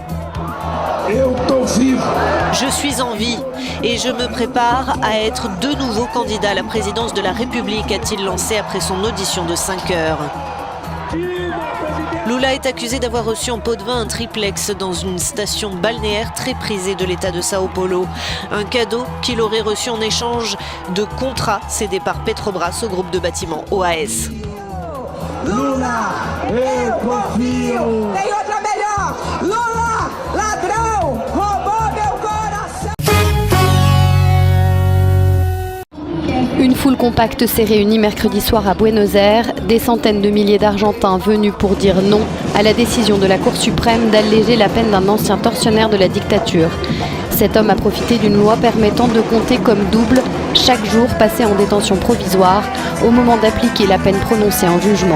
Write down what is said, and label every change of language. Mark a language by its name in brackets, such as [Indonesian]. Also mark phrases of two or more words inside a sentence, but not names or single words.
[French] Je suis en vie et je me prépare à être de nouveau candidat à la présidence de la République, a-t-il lancé après son audition de 5 heures. Lula est accusé d'avoir reçu en pot de vin un triplex dans une station balnéaire très prisée de l'État de Sao Paulo. Un cadeau qu'il aurait reçu en échange de contrats cédés par Petrobras au groupe de bâtiments OAS. [Portuguese] Lula, eu confio. Tem outra melhor. Lula, ladrão, roubou meu coração. [French] Une foule compacte s'est réunie mercredi soir à Buenos Aires. Des centaines de milliers d'Argentins venus pour dire non à la décision de la Cour suprême d'alléger la peine d'un ancien tortionnaire de la dictature. Cet homme a profité d'une loi permettant de compter comme double chaque jour passé en détention provisoire au moment d'appliquer la peine prononcée en jugement.